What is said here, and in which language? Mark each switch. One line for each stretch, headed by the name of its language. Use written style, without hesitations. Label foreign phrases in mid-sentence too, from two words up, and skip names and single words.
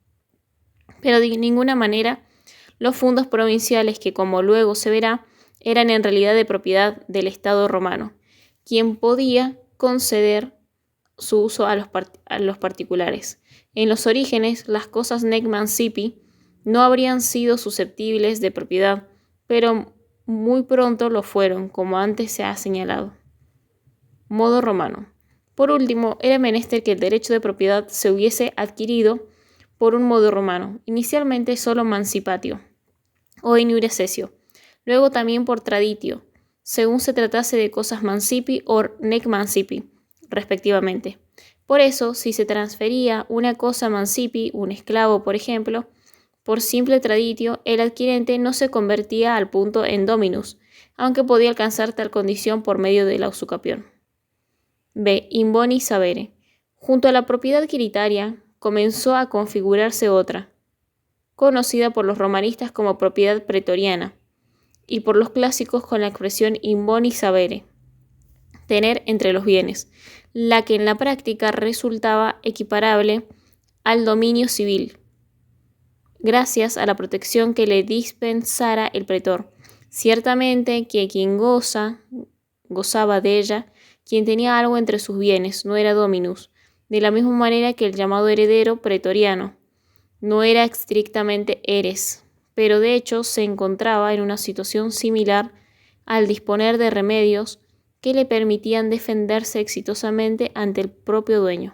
Spanish: Pero de ninguna manera los fundos provinciales que, como luego se verá, eran en realidad de propiedad del Estado romano, quien podía conceder su uso a los particulares. En los orígenes, las cosas
Latin: nec mancipi
Spanish: no habrían sido susceptibles de propiedad, pero muy pronto lo fueron, como antes se ha señalado. Modo romano. Por último, era menester que el derecho de propiedad se hubiese adquirido por un modo romano, inicialmente solo mancipatio o
Latin: in iure cessio,
Spanish: luego también por traditio, según se tratase de cosas mancipi o
Latin: nec mancipi,
Spanish: respectivamente. Por eso, si se transfería una cosa mancipi, un esclavo, por ejemplo, por simple traditio, el adquirente no se convertía al punto en dominus, aunque podía alcanzar tal condición por medio de la usucapión.
Latin: B. In boni sabere.
Spanish: Junto a la propiedad quiritaria, comenzó a configurarse otra, conocida por los romanistas como propiedad pretoriana, y por los clásicos con la expresión
Latin: in boni sabere,
Spanish: tener entre los bienes, la que en la práctica resultaba equiparable al dominio civil, gracias a la protección que le dispensara el pretor. Ciertamente que quien gozaba de ella, quien tenía algo entre sus bienes, no era dominus, de la misma manera que el llamado heredero pretoriano no era estrictamente heres, pero de hecho se encontraba en una situación similar al disponer de remedios que le permitían defenderse exitosamente ante el propio dueño.